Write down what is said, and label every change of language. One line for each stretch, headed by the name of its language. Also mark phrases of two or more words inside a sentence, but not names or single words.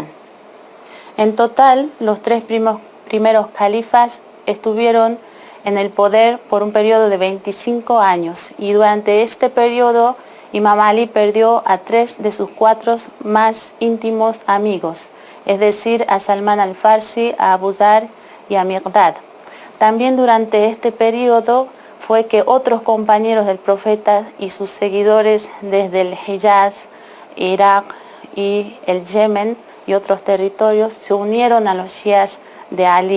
Spanish: En total, los 3 primeros califas estuvieron en el poder por un periodo de 25 años, y durante este periodo Imam Ali perdió a 3 de sus 4 más íntimos amigos, es decir, a Salman al-Farsi, a Abu Dhar y a Miqdad. También durante este periodo fue que otros compañeros del profeta y sus seguidores desde el Hijaz, Irak y el Yemen y otros territorios se unieron a los shias de Ali.